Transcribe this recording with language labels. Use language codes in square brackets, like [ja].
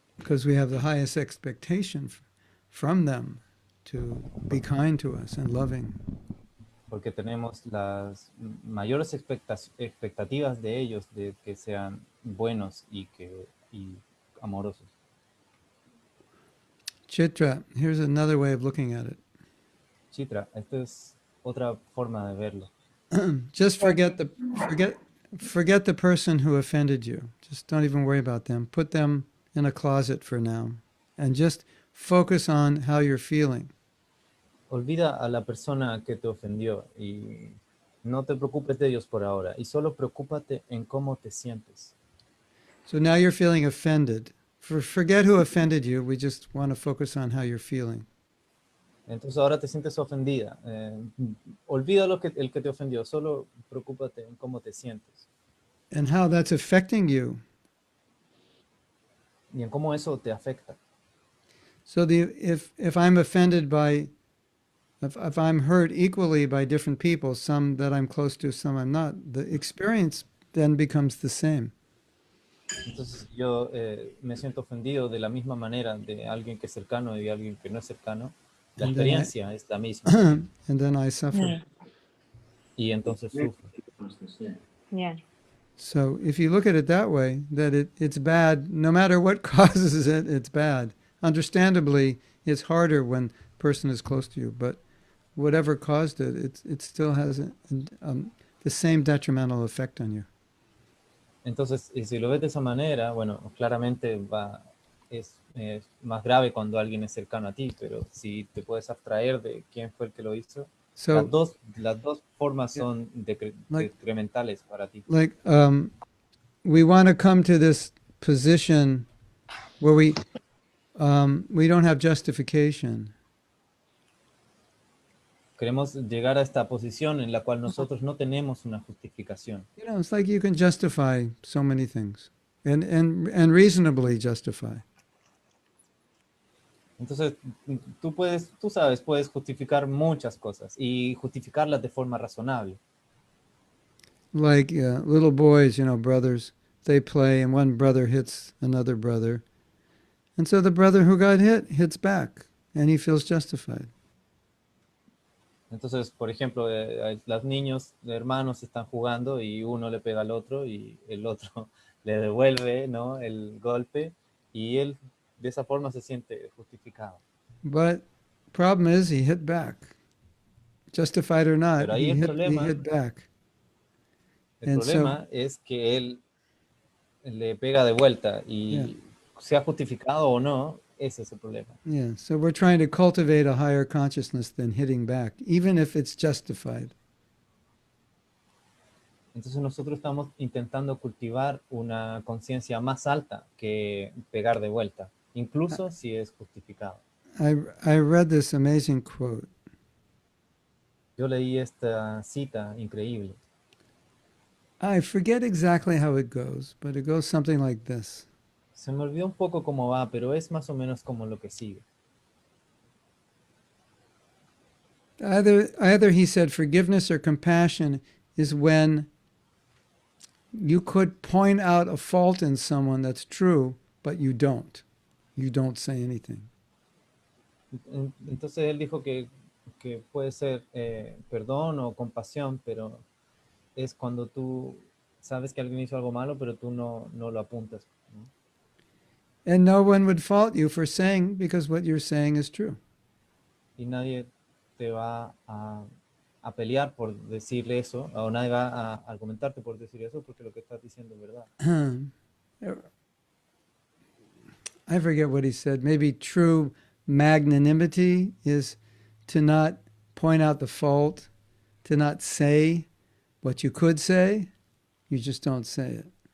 [en] because we have the highest expectation from them to be kind to us and loving. [es] Porque tenemos las mayores expectativas de ellos de que sean buenos y amorosos. [en] Chitra, here's another way of looking at it. [es] Chitra, esta es otra forma de verlo. [en] Just forget the person who offended you. Just don't even worry about them. Put them in a closet for now and just focus on how you're feeling. [es] Olvida a la persona que te ofendió y no te preocupes de ellos por ahora y solo preocúpate en cómo te sientes. [en] So now you're feeling offended. Forget who offended you. We just want to focus on how you're feeling. [es] Entonces ahora te sientes ofendida. Olvida el que te ofendió, solo preocúpate en cómo te sientes [en] And how that's affecting you. [es] y en cómo eso te afecta. [en] So if I'm offended by, if I'm hurt equally by different people, some that I'm close to, some I'm not, the experience then becomes the same. [es] Entonces yo me siento ofendido de la misma manera de alguien que es cercano y de alguien que no es cercano. La [en] And then I- [es] experiencia es la misma [en] and then I suffer. Yeah. [es] y entonces sufro. [en] Yeah. So if you look at it that way, that it's bad, no matter what causes it, it's bad. Understandably, it's harder when a person is close to you, but whatever caused it, it still has the same detrimental effect on you. [es] Entonces, y si lo ves de esa manera, bueno, claramente es más grave cuando alguien es cercano a ti, pero si te puedes abstraer de quién fue el que lo hizo, [en] So, [es] las dos formas son decrementales para ti. [en] like, we want to come to this position where we don't have justification. [es] Queremos llegar a esta posición en la cual nosotros no tenemos una justificación. [en] You know, it's like you can justify so many things, and reasonably justify. [es] Entonces, tú sabes, puedes justificar muchas cosas y justificarlas de forma razonable. [en] Like little boys, you know, brothers, they play and one brother hits another brother. And so the brother who got hit hits back and he feels justified. [es] Entonces, por ejemplo, los niños, hermanos están jugando y uno le pega al otro y el otro le devuelve, ¿no?, el golpe y él de esa forma se siente justificado. [en] But problem is he hit back. Justified or not, [es] Pero ahí [en] he [es] el [en] hit back. [es] El [en] And [es] problema es que él le pega de vuelta y [en] Yeah. [es] sea justificado o no, ese es el problema. [en] Yeah, so we're trying to cultivate a higher consciousness than hitting back, even if it's justified. [es] Entonces nosotros estamos intentando cultivar una conciencia más alta que pegar de vuelta, incluso si es justificado. [en] I read this amazing quote. [es] Yo leí esta cita increíble. [en] I forget exactly how it goes, but it goes something like this. [es] Se me olvidó un poco cómo va, pero es más o menos como lo que sigue. [en] Either he said forgiveness or compassion is when you could point out a fault in someone that's true, but you don't. You don't say anything. [es] Entonces él dijo que puede ser perdón o compasión, pero es cuando tú sabes que alguien hizo algo malo, pero tú no lo apuntas, ¿no? [en] And no one would fault you for saying, because what you're saying is true. [es] Y nadie te va a pelear por decirle eso, o nadie va a argumentarte por decir eso, porque lo que estás diciendo es verdad. [en] I forget what he said. Maybe true magnanimity is to not point out the fault, to not say what you could say, you just don't say it.